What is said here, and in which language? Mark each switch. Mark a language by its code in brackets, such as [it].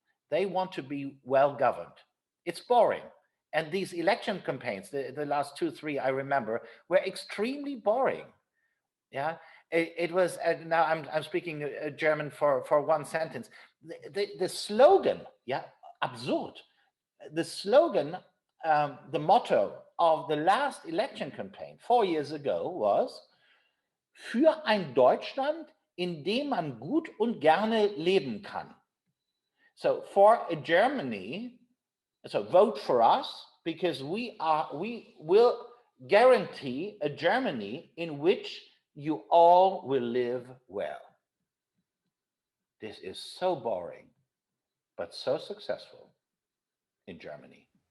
[en] They want to be well governed. It's boring. And these election campaigns, the last 2, 3, I remember, were extremely boring. Yeah, it was, now I'm speaking German for one sentence. The slogan, yeah, absurd. The slogan, the motto of the last election campaign 4 years ago was, [de] für ein Deutschland, in dem man gut und gerne leben kann. [en] So for a Germany, so vote for us, because we will guarantee a Germany in which you all will live well. This is so boring, but so successful in Germany.